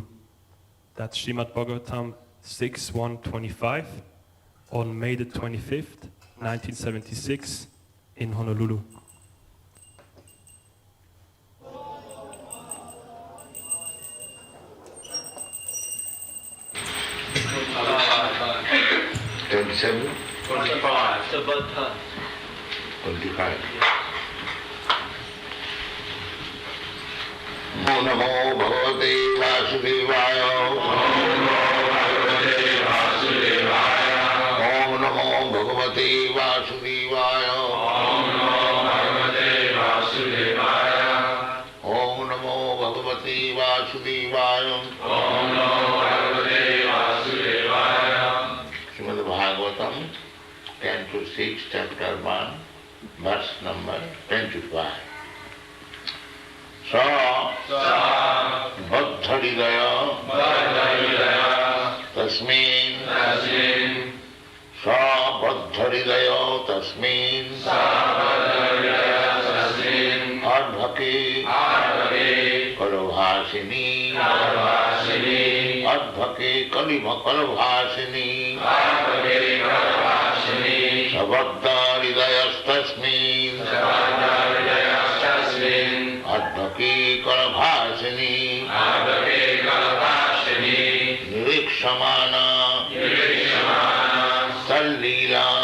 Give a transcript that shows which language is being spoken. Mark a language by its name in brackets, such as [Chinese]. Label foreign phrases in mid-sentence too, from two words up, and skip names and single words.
[English] That's Srimad Bhagavatam 6/1/25 on May the 25th, 1976 in Honolulu. Seven? 25. It's about time. 25. [Sanskrit] Om Namo Bhagavate Vasudevaya. Om Namo Bhagavate Vasudevaya. Om Namo Bhagavate Vasudevaya. [English] Srimad Bhagavatam 10-6, chapter 1, verse number 25. [Sanskrit] Sa Bhaddharidaya Tasmin Sa Bhaddharidaya Tasmin Adbhake Kalabhasini Adbhake Kalabhasini Sabhaddharidayastasmin Adbhake Kalabhasini Nirikshamana Sallila